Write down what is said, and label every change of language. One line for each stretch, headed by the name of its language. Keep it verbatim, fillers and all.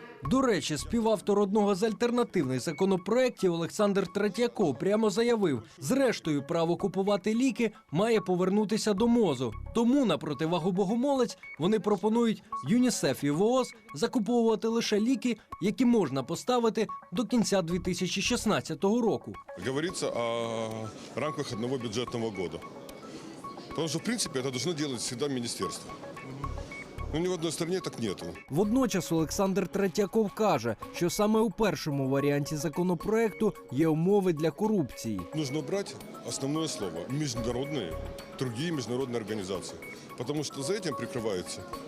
Ukrainian: До речі, співавтор одного з альтернативних законопроєктів Олександр Третьяков прямо заявив, зрештою, право купувати ліки має повернутися до МОЗу. Тому, на противагу богомолець, вони пропонують ЮНІСЕФ і ВООЗ закуповувати лише ліки, які можна поставити до кінця дві тисячі шістнадцятого року.
Russian: Говориться о рамках одного бюджетного року. Потому что, в принципе, это должно делать всегда министерство.
Ukrainian: Ну, ні в одній країні так нету. Водночас Олександр Третьяков каже, що саме у першому варіанті законопроекту є умови для корупції.
Russian: Нужно
Ukrainian: брати основне слово – міжнародні, інші міжнародні організації. Тому що за цим прикриваються